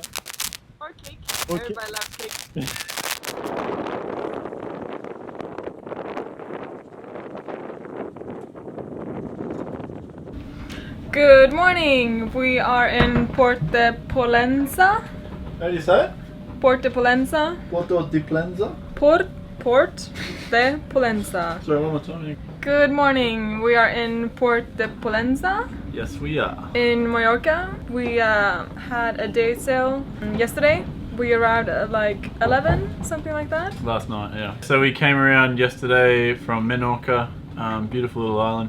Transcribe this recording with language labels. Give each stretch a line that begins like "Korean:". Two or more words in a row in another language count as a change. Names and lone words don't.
English: Or cake. Everybody loves cake. Good morning. We are in Port de Pollença. How do you say it? Port de Pollença. Porto de Pollença? Port de Pollença. Sorry, one more time. Good morning. We are in Port de Pollença. Yes, we are. In Majorca. We had a day sail yesterday. We arrived at like 11, something like that. Last night, yeah. So we came around yesterday from Menorca, beautiful little island.